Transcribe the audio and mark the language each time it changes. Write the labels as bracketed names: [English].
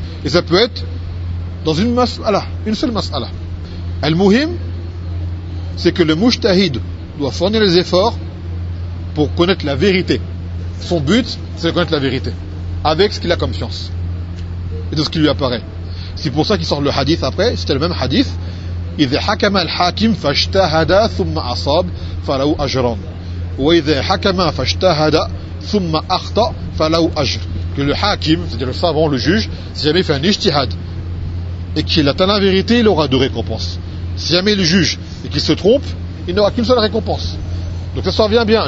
[French] Et ça peut être dans une mas'ala, une seule mas'ala. Al-muhim, c'est que le mujtahid doit fournir les efforts pour connaître la vérité. Son but, c'est de connaître la vérité. Avec ce qu'il a comme science. Et de ce qui lui apparaît. C'est pour ça qu'il sort le hadith après. C'était le même hadith. [Arabic] « إذا حكم الحاكم فاجتهد ثم أصاب فله أجران. وإذا حكم فاجتهد ثم أخطأ فله أجر. [French] » Que le hakim, c'est-à-dire le savant, le juge, si jamais il fait un ijtihad et qu'il atteint la vérité, il aura deux récompenses. Si jamais le juge et qu'il se trompe, il n'aura qu'une seule récompense. Donc ça s'en vient bien.